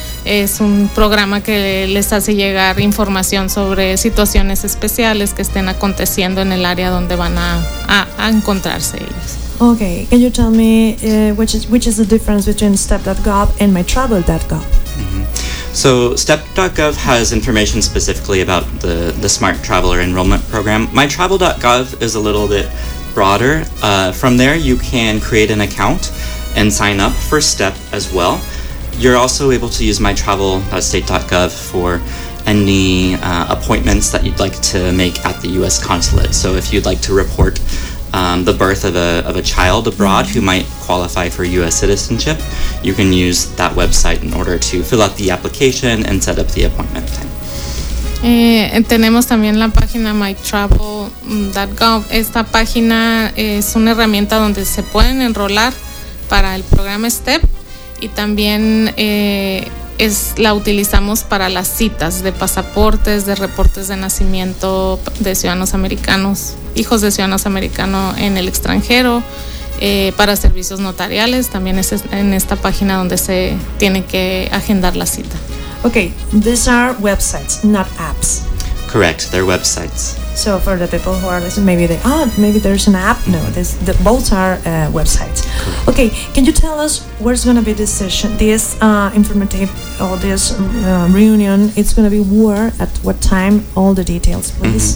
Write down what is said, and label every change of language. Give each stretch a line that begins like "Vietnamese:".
Spanish: Es un programa que les hace llegar información sobre situaciones especiales que estén aconteciendo en el área donde van a encontrarse ellos.
English: Okay, can you tell me which is the difference between step.gov and mytravel.gov? So step.gov has information specifically about the Smart Traveler Enrollment Program. Mytravel.gov is a little bit broader. From there, you can create an account and sign up for STEP as well. You're also able to use mytravel.state.gov for any appointments that you'd like to make at the U.S. consulate. So if you'd like to report the birth of a child abroad who might qualify for U.S. citizenship, you can use that website in order to fill out the application and set up the appointment time.
Spanish: Tenemos también la página mytravel.gov. Esta página es una herramienta donde se pueden enrolar para el programa STEP y también la utilizamos para las citas de pasaportes, de reportes de nacimiento de ciudadanos americanos, hijos de ciudadanos americanos en el extranjero, para servicios notariales. También es en esta página donde se tiene que agendar la cita.
English: Okay, these are websites, not apps. Correct, they're websites. So for the people who are listening, maybe there's an app. No, both are websites. Correct. Okay, can you tell us where's going to be this session, this informative, or this reunion? It's going to be where, at what time, all the details, please.